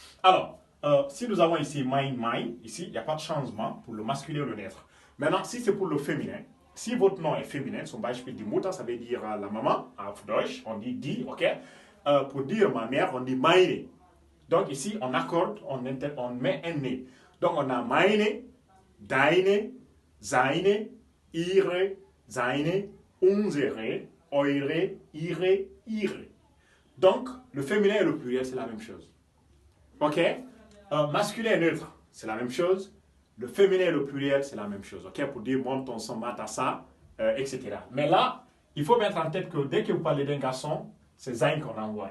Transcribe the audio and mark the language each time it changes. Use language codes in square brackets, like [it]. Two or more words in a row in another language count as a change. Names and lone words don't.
[fr] Alors, si nous avons ici mein, ici, il n'y a pas de changement pour le masculin ou le neutre. Maintenant, si c'est pour le féminin, si votre nom est féminin, [de] zum Beispiel die Mutter, [fr] ça veut dire la maman, [de] auf Deutsch, [fr] on dit die, ok? Pour dire ma mère, on dit meine. Donc ici, on accorde, on met un né. Donc on a [de] meine, deine, seine, ihre, seine, unsere, eure, ihre. [fr] Donc, le féminin et le pluriel, c'est la même chose. Ok? Masculin et neutre, c'est la même chose. Le féminin et le pluriel, c'est la même chose. Ok? Pour dire mon, ton, son, ma, ta, sa, etc. Mais là, il faut mettre en tête que dès que vous parlez d'un garçon, c'est sein qu'on envoie.